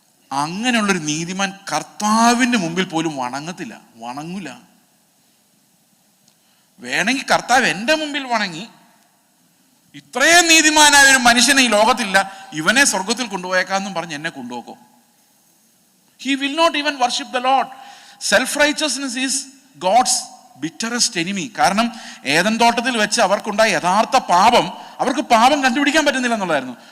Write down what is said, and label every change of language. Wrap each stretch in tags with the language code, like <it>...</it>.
<ml>അങ്ങനെയുള്ളൊരു നീതിമാൻ കർത്താവിൻ്റെ മുമ്പിൽ പോലും വണങ്ങില്ല. വേണമെങ്കിൽ കർത്താവ് എൻ്റെ മുമ്പിൽ വണങ്ങി, ഇത്രയും നീതിമാനായ ഒരു മനുഷ്യനെ ഈ ലോകത്തില്ല, ഇവനെ സ്വർഗത്തിൽ കൊണ്ടുപോയേക്കാന്നും പറഞ്ഞ് എന്നെ കൊണ്ടുപോക്കോ?</ml> <en>He will not even worship the Lord. Self-righteousness is God's bitterest enemy.</en> <ml>കാരണം ഏദൻ തോട്ടത്തിൽ വെച്ച് അവർക്കുണ്ടായ യഥാർത്ഥ പാപം, അവർക്ക് പാപം കണ്ടുപിടിക്കാൻ പറ്റുന്നില്ല എന്നുള്ളതായിരുന്നു.</ml>